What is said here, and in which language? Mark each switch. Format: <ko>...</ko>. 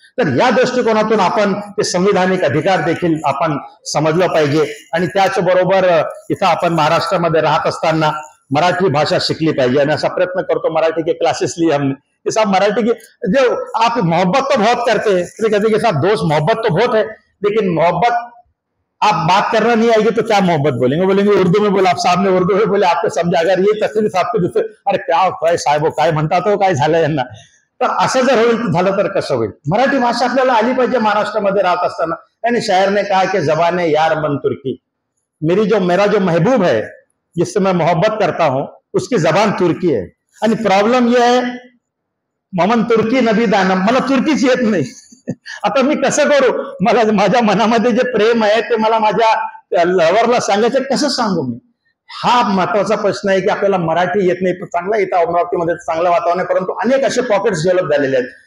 <mr>तर या दृष्टिकोनातून आपण ते संविधानिक अधिकार देखील आपण समजलं पाहिजे. आणि त्याचबरोबर इथं आपण महाराष्ट्रामध्ये राहत असताना मराठी भाषा शिकली पाहिजे आणि असा प्रयत्न करतो.</mr> <hi>मराठी के क्लासेस लिए हमने कि साहब मराठी की जो आप मोहब्बत तो बहुत करते हैं, कहते कि साहब दोस्त मोहब्बत तो बहुत है, लेकिन मोहब्बत आप बात करना नहीं आएगी तो क्या मोहब्बत बोलेंगे उर्दू में बोला, आप साहब ने उर्दू में बोले, आपको समझा. अगर ये तसली साहब के दुसरे अरे</hi> <mr>क्या काय साहेब काय म्हणतात हो, काय झालं यांना. तर असं जर होईल झालं तर कसं होईल. मराठी भाषा आपल्याला आली पाहिजे महाराष्ट्रामध्ये राहत असताना.</mr> <hi>यानी शायर ने कहा कि</hi> <fa>जबाने यार मन तुर्की,</fa> <hi>मेरा जो महबूब है जिससे मैं मोहब्बत करता हूं उसकी जबान तुर्की है.</hi> <mr>आणि प्रॉब्लेम ये है</mr> <fa>ममन तुर्की नबी दानम,</fa> <mr>मला तुर्कीच येत नाही. आता मी कसं करू, मला माझ्या मनामध्ये जे प्रेम आहे ते मला माझ्या लव्हरला सांगायचं, कसं सांगू मी. हा महत्वाचा प्रश्न आहे की आपल्याला मराठी येत नाही. चांगला इथं अमरावतीमध्ये चांगलं वातावरण आहे, परंतु अनेक असे पॉकेट्स डेव्हलप झालेले आहेत.</mr>